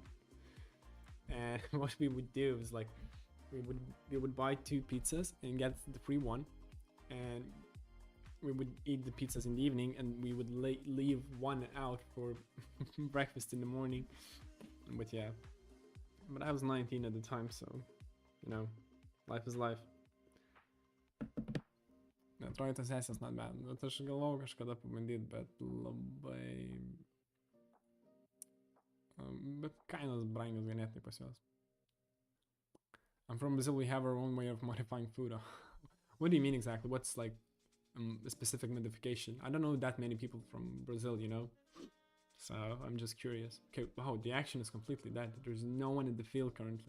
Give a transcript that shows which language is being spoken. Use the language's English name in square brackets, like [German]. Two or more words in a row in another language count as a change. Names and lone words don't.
[English] And what we would do is like, we would buy 2 pizzas and get the free one, and we would eat the pizzas in the evening, and we would leave one out for breakfast in the morning. But yeah, but I was 19 at the time, so you know, life is life. [Lithuanian] Atrodo sesijas [English] not bad, [Lithuanian] bet aš galvojau kažkada pabandyti, bet labai... Bet kainos brangios ganėtinai pas juos. [English] I'm from Brazil, we have our own way of modifying food. What do you mean exactly? What's like a specific modification? I don't know that many people from Brazil, you know? So I'm just curious. Okay, wow, the action is completely dead. There's no one in the field currently.